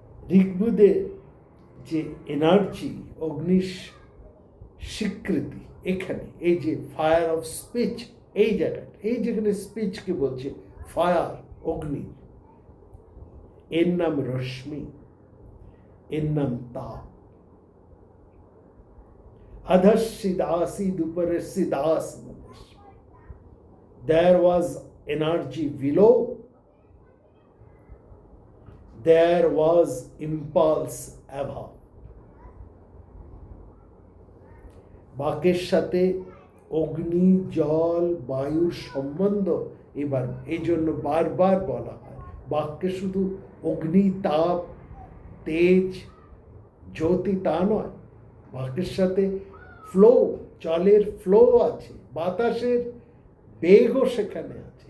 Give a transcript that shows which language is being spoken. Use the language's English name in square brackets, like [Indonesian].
[Bangla] ঋগ্বেদের যে এনার্জি, অগ্নির স্বীকৃতি, এখানে এই যে ফায়ার অফ স্পিচ, এই জায়গাটা, এই যেখানে স্পিচকে বলছে ফায়ার, অগ্নি, এর নাম রশ্মি, এর নাম তাপ। [Sanskrit] अधश्चिद आसीद उपरसिद आसमान, [English] there was energy below, there was impulse above। [Bangla] বাকের সাথে অগ্নি, জল, বায়ুর সম্বন্ধ এবার এই জন্য বারবার বলা হয়। বাক্যে শুধু অগ্নি, তাপ, তেজ, জ্যোতি তা নয়, বাক্যের সাথে ফ্লো, জলের ফ্লো আছে, বাতাসের বেগও সেখানে আছে।